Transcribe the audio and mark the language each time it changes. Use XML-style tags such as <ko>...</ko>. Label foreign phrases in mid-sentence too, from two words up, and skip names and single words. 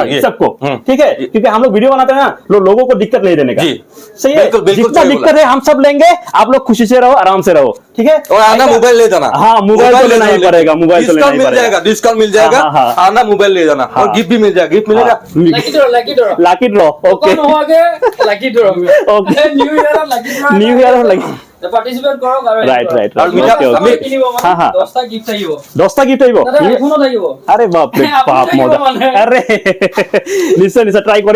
<hi>चाहिए ये। सबको, हम्म। ठीक है? क्योंकि हम लोग वीडियो बनाते हैं ना, लोगों को दिक्कत नहीं देने का। जी। सही है, बिल्कुल, बिल्कुल जितना सही दिक्कत है हम सब लेंगे, आप लोग खुशी से रहो, आराम से रहो, ठीक है? और आना मोबाइल ले जाना। हाँ, मोबाइल तो लेना ही पड़ेगा, मोबाइल तो लेना ही मिल पड़ेगा। जाएगा, डिस्काउंट मिल जाएगा। हाँ, हाँ। आना मोबाइल ले जाना और हाँ। गिफ्ट भी मिल जाएगा। गिफ्ट मिलेगा।</hi> <en>lucky draw lucky draw, okay</en> <as>নোহোৱাকে</as> <en>lucky draw Okay. New Year lucky draw New Year's</en> <as>লাগি পাৰ্টিচিপেট কৰক আৰু</as> <en>right right</en> <as>আৰু মিঠা ওকে কিনিব হা, হা। 10টা গিফ্ট আহিব 10টা গিফ্ট আহিব তাতে আইফোনো থাকিব</as> <hi>अरे बाप रे</hi> <as>আপুনি বাপ থাকিব মজা মানে। আরে নিশ্চয় নিশ্চয় ট্ৰাই কৰিম</as>